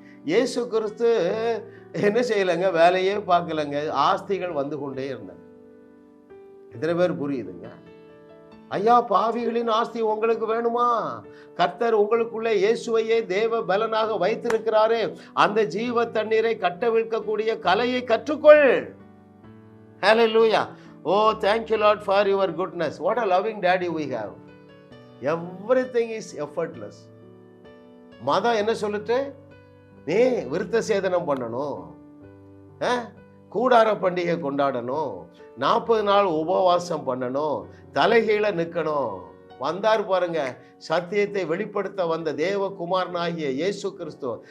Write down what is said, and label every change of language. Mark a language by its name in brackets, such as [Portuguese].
[Tamil] இயேசு கிறிஸ்து என்ன செய்யலைங்க? வேலையே பார்க்கலங்க, ஆஸ்திகள் வந்து கொண்டே இருந்தாங்க. எத்தனை பேர் புரியுதுங்க? ஐயா, பாவிகளின் ஆஸ்தி உங்களுக்கு வேணுமா? கர்த்தர் உங்களுக்குள்ளே இயேசுவையே தேவ பலனாக வைத்திருக்கிறாரே, அந்த ஜீவ தண்ணீரை கட்டவிழ்க்கக்கூடிய கலையை கற்றுக்கொள். ஹalleluya. [English] Oh, thank you Lord for your goodness. What a loving daddy we have. Everything is effortless. [Tamil] மதம் என்ன சொல்லிட்டு? நீ விருத்த சேதனம் பண்ணணும், கூடார பண்டிகை கொண்டாடணும், 40 நாள் உபவாசம் பண்ணணும், தலைகீழ நிற்கணும். வந்தார் பாருங்க, சத்தியத்தை வெளிப்படுத்த வந்த தேவகுமாரனாகிய இயேசு கிறிஸ்து.